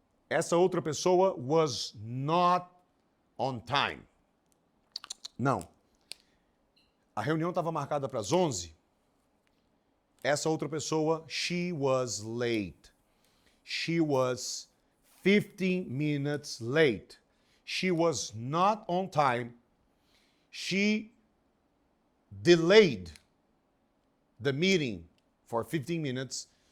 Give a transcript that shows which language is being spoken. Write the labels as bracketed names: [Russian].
[Portuguese] Essa outra pessoa [English] was not on time. [Portuguese] Não. A reunião estava marcada para as 11. Essa outra pessoa, [English] she was late. She was 15 minutes late. She was not on time. She delayed the meeting for 15 minutes.